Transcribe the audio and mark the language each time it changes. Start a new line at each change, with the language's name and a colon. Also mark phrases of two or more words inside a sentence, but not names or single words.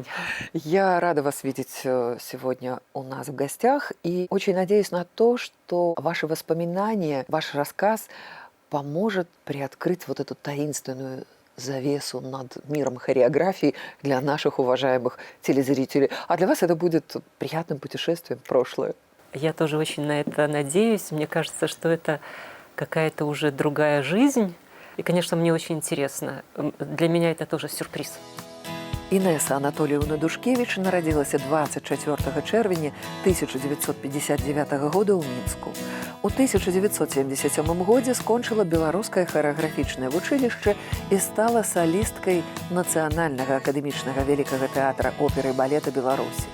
Russian: Я рада вас видеть сегодня у нас в гостях и очень надеюсь на то, что ваши воспоминания, ваш рассказ поможет приоткрыть вот эту таинственную завесу над миром хореографии для наших уважаемых телезрителей. А для вас это будет приятным путешествием в прошлое. Я тоже очень на это надеюсь. Мне кажется, что это какая-то уже другая жизнь. И, конечно, мне очень интересно. Для меня это тоже сюрприз.
Belarusian: Інеса Анатольевна Душкевіч нарадзілася 24 чэрвеня 1959 года ў Мінску. У 1977 годзе скончыла беларускае харэаграфічнае вучылішча і стала салісткай Нацыянальнага акадэмічнага вялікага тэатра оперы і балета Беларусі.